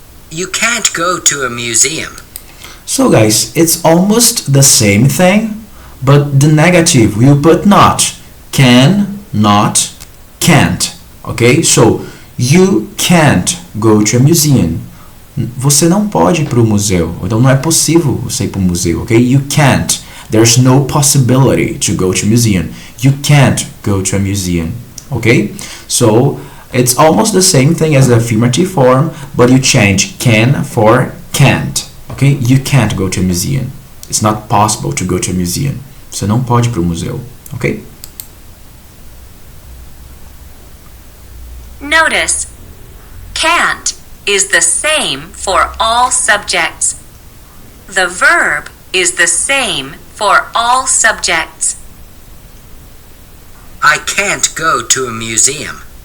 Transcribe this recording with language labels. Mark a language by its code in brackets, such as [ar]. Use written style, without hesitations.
[en] You can't go to a museum. So guys, it's almost the same thing, but the negative will put not. Can, not, can't. Okay? So, you can't go to a museum. [pt] Você não pode ir para o museu. Então não é possível você ir para o museu, ok? [en] You can't. There's no possibility to go to a museum. You can't go to a museum, okay? So it's almost the same thing as the affirmative form, but you change can for can't, okay? You can't go to a museum. It's not possible to go to a museum. [pt] Você não pode ir para o museu, okay? [en] Notice, can't is the same for all subjects. The verb is the same for all subjects. I can't go to a museum.